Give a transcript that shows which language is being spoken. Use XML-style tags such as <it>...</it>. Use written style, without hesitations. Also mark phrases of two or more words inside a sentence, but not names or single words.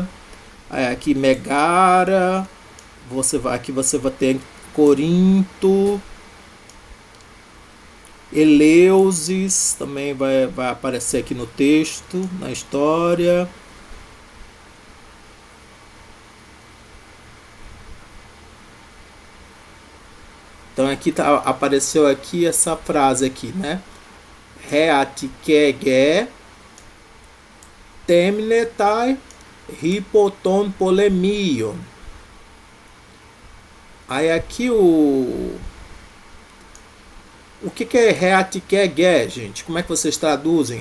<pt>Aí aqui Megara, aqui você vai ter Corinto, Eleusis também vai aparecer aqui no texto, na história. Então aqui apareceu aqui essa frase aqui, né?</pt> <el>ἡ Ἀττικὴ γῆ τέμνεται ὑπὸ τῶν πολεμίων.</el> <pt>Aí aqui o que é reatikege, gente? Como é que vocês traduzem?</pt>